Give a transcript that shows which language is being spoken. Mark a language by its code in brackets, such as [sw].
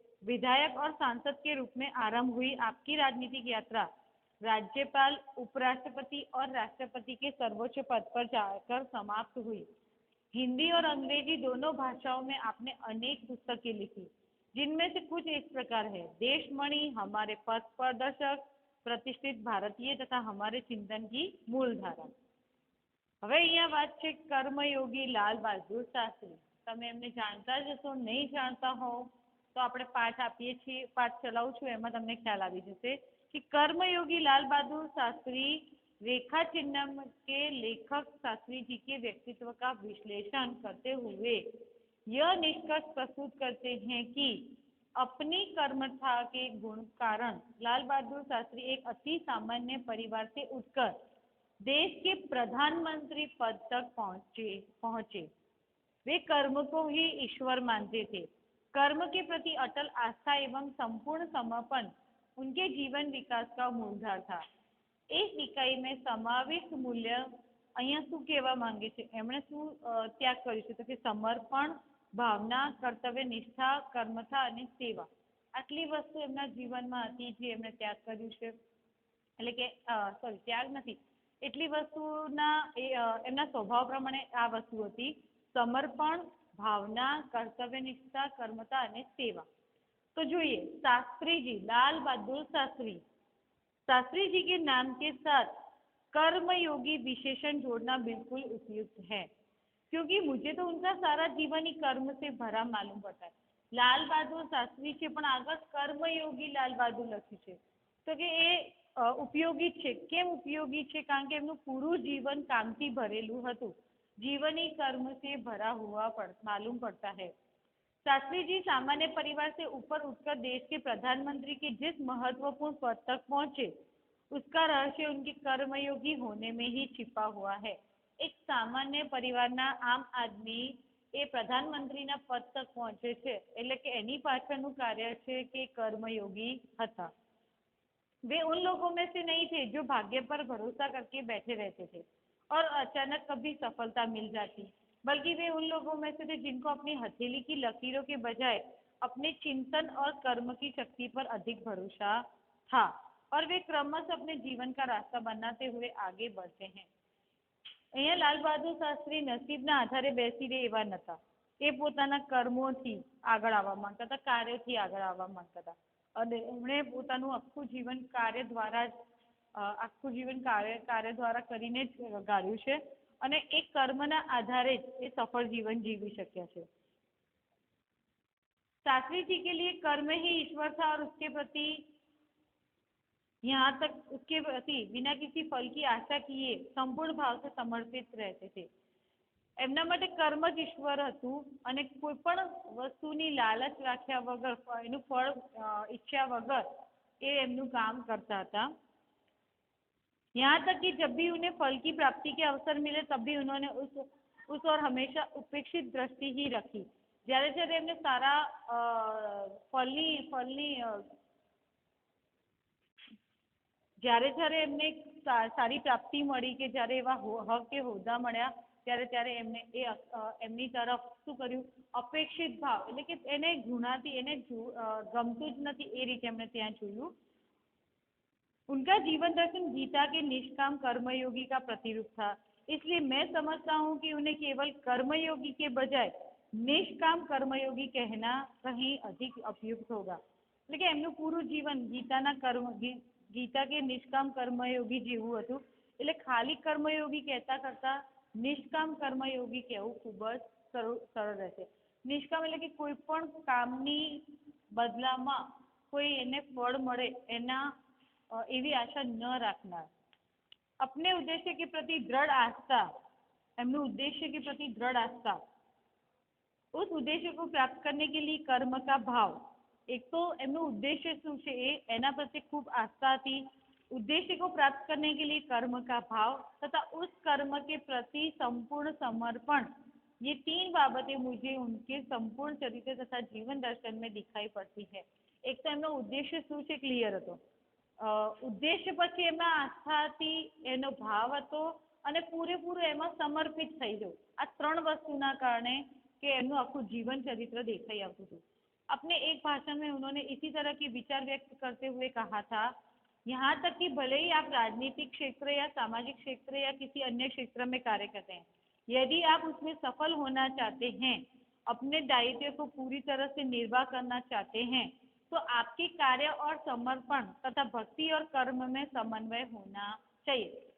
[hi] विधायक और सांसद के रूप में आरंभ हुई आपकी राजनीतिक यात्रा राज्यपाल, उपराष्ट्रपति और राष्ट्रपति के सर्वोच्च पद पर जाकर समाप्त हुई. हिंदी और अंग्रेजी दोनों भाषाओं में आपने अनेक पुस्तकें लिखी, जिनमें से कुछ इस प्रकार है: देशमणि, हमारे पथ प्रदर्शक, प्रतिष्ठित भारतीय तथा हमारे चिंतन की मूलधारा. [gu] હવે અહીંયા વાત છે કર્મયોગી લાલ બહાદુર શાસ્ત્રી. તમે એમને જાણતા જ હશો, નહીં જાણતા હો તો આપણે પાઠ આપીએ છીએ, પાઠ ચલાવું છું, એમાં તમને ખ્યાલ આવી જશે [hi] कि कर्मयोगी लाल बहादुर शास्त्री रेखा चिन्ह के लेखक शास्त्री जी के व्यक्तित्व का विश्लेषण करते हुए यह निष्कर्ष प्रस्तुत करते हैं कि अपनी कर्मठा के गुण कारण लाल बहादुर शास्त्री एक अति सामान्य परिवार से उठकर देश के प्रधानमंत्री पद तक पहुंचे. वे कर्म को ही ईश्वर मानते थे. कर्म के प्रति अटल आस्था एवं संपूर्ण समर्पण उनके जीवन विकास का मूलधार था. एक इकाई में समाविष्ट मूल्य [gu] અહીંયા શું કહેવા માંગે છે, એમણે શું ત્યાગ કર્યું છે તો કે સમર્પણ, ભાવના, કર્તવ્ય નિષ્ઠા, કર્મઠા અને સેવા. આટલી વસ્તુ એમના જીવનમાં હતી જે એમણે ત્યાગ કર્યું છે. એટલે કે સોરી, ત્યાગ નથી, એટલી વસ્તુના એમના સ્વભાવ પ્રમાણે આ વસ્તુ હતી: સમર્પણ, ભાવના, કર્તવ્ય નિષ્ઠા, કર્મઠા અને સેવા. तो જોઈએ शास्त्री जी लाल बहादुर शास्त्री. [hi] शास्त्री जी के नाम के साथ कर्मयोगी विशेषण जोड़ना बिल्कुल उपयुक्त है, क्योंकि मुझे तो उनका सारा जीवन ही कर्म से भरा मालूम पड़ता है. [gu] लाल बहादुर शास्त्री છે પણ આગળ કર્મયોગી લાલ બહાદુર લખ્યું છે તો કે એ ઉપયોગી છે. કેમ ઉપયોગી છે? કારણ કે એમનું પૂરું જીવન કામથી ભરેલું હતું. [hi] जीवन ही कर्म से भरा हुआ मालूम पड़ता है. शास्त्री जी सामान्य परिवार से ऊपर उठकर देश के प्रधानमंत्री के जिस महत्वपूर्ण पद तक पहुंचे, उसका रहस्य उनके कर्मयोगी होने में ही छिपा हुआ है. एक सामान्य परिवाરના [gu] આમ આદમી એ પ્રધાનમંત્રીના પદ તક પહોંચે છે એટલે કે એની પાછળનું કાર્ય છે કે कर्मयोगी હતા. [hi] वे उन लोगों में से नहीं थे जो भाग्य पर भरोसा करके बैठे रहते थे और अचानक कभी सफलता मिल जाती, बल्कि वे उन लोगों में से थे जिनको अपनी हथेली की लकीरों के बजाय अपने चिंतन और कर्म की शक्ति पर अधिक भरोसा था और वे क्रमशः अपने जीवन का रास्ता बनाते हुए आगे बढ़ते हैं. [gu] અહીંયા લાલ બહાદુર શાસ્ત્રી નસીબના આધારે બેસી રહે એવા નહોતા. એ પોતાના કર્મોથી આગળ આવવા માંગતા હતા, કાર્યોથી આગળ આવવા માંગતા હતા અને એમણે પોતાનું આખું જીવન કાર્ય દ્વારા કરીને જ ગાળ્યું છે અને એક કર્મના આધારે જ એ સફળ जीवन जीवी शक्या છે. [hi] शास्त्री जी के लिए कर्म ही ईश्वर था और उसके प्रति यहाँ तक उसके प्रति बिना किसी फल की आशा किए संपूर्ण भाव से समर्पित रहते थे. [gu] એમના માટે કર્મ જ ઈશ્વર હતું અને કોઈ પણ વસ્તુની લાલચ રાખ્યા વગર, એનું ફળ ઈચ્છ્યા વગર એ એમનું કામ કરતા હતા. [hi] यहाँ तक कि जब भी उन्हें फल की प्राप्ति के अवसर मिले तब भी उन्होंने उस और हमेशा उपेक्षित दृष्टि ही रखी. [gu] જ્યારે જ્યારે એમને સારા ફળની જ્યારે જ્યારે એમને સારી પ્રાપ્તિ મળી કે જ્યારે એવા હક કે હોદ્દા મળ્યા ત્યારે ત્યારે એમને એમની તરફ શું કર્યું? અપેક્ષિત ભાવ એટલે કે એને ઘૃણાથી, એને ગમતું જ નથી એ રીતે એમણે ત્યાં જોયું. [hi] उनका जीवन दर्शन गीता के निष्काम कर्मयोगी का प्रतिरूप था. इसलिए मैं समझता हूँ कि उन्हें केवल कर्मयोगी के बजाय निष्काम कर्मयोगी कहना कहीं अधिक उपयुक्त होगा. [gu] એટલે કે એમનું પૂરું જીવન ગીતાના ગીતા કે નિષ્કામ કર્મયોગી જેવું હતું. એટલે ખાલી કર્મયોગી કહેતા કરતા નિષ્કામ કર્મયોગી કહેવું ખૂબ જ સરળ રહેશે. નિષ્કામ એટલે કે કોઈ પણ કામની બદલામાં કોઈ એને ફળ મળે એના એવી આશા ન રાખનાર. [hi] अपने उद्देश्य के प्रति दृढ़ आस्था, एमનું उद्देश्य के प्रति दृढ़ आस्था, उस उद्देश्य को प्राप्त करने के लिए कर्म का भाव. एक तो [gu] એમનું ઉદ્દેશ્ય શું છે એ એના પ્રત્યે ખૂબ આસ્થા હતી. [hi] उद्देश्य को प्राप्त करने के लिए कर्म का भाव तथा उस कर्म के प्रति संपूर्ण समर्पण, ये तीन बाबतें मुझे उनके संपूर्ण चरित्र तथा जीवन दर्शन में दिखाई पड़ती है. एक तो [gu] એમનો ઉદ્દેશ્ય શું છે ક્લિયર હતો, ઉદ્દેશ્ય પછી એમાં આસ્થા હતી, એનો ભાવ હતો અને પૂરેપૂરું એમાં સમર્પિત થઈ જવું. આ ત્રણ વસ્તુના કારણે कि एमનું આખું जीवन चरित्र दिखाई આવતું હતું. [hi] अपने एक भाषण में उन्होंने इसी तरह के विचार व्यक्त करते हुए कहा था, यहाँ तक कि भले ही आप राजनीतिक क्षेत्र या सामाजिक क्षेत्र या किसी अन्य क्षेत्र में कार्य करते हैं, यदि आप उसमें सफल होना चाहते हैं, अपने दायित्व को पूरी तरह से निर्वाह करना चाहते हैं, तो आपके कार्य और समर्पण तथा भक्ति और कर्म में समन्वय होना चाहिए.